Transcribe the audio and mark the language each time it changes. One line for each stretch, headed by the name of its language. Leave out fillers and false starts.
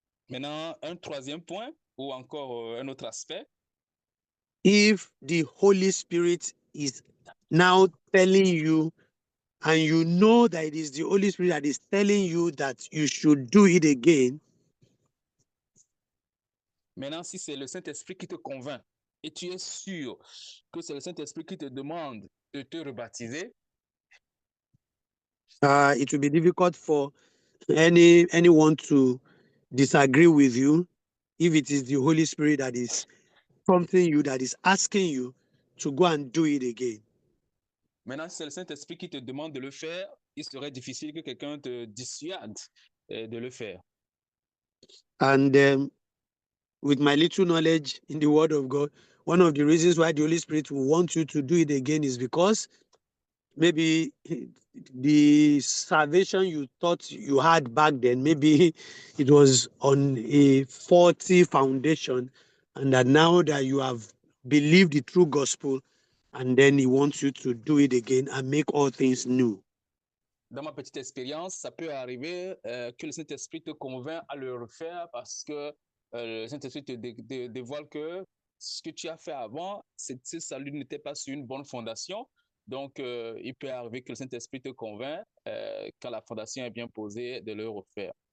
French: Maintenant, un troisième point, ou encore un autre aspect.
English: If the Holy Spirit is now telling you, and you know that it is the Holy Spirit that is telling you that you should do it again.
French: Maintenant, si c'est le Saint-Esprit qui te convainc et tu es sûr que c'est le Saint-Esprit qui te demande de te rebaptiser,
English: it will be difficult for anyone to disagree with you if it is the Holy Spirit that is prompting you, that is asking you to go and do it again.
French: Maintenant, si c'est le Saint-Esprit qui te demande de le faire, il serait difficile que quelqu'un te dissuade de le faire.
English: And with my little knowledge in the Word of God, one of the reasons why the Holy Spirit will want you to do it again is because maybe the salvation you thought you had back then, maybe it was on a faulty foundation, and that now that you have believed the true gospel, and then he wants you to do it again and make all things new.
French: Dans ma petite expérience, ça peut arriver que le Saint-Esprit te convainc à le refaire parce que le Saint-Esprit te dévoile que ce que tu as fait avant, ce salut n'était pas sur une bonne fondation. Donc, il peut arriver que le Saint-Esprit te convainc, quand la fondation est bien posée, de le refaire.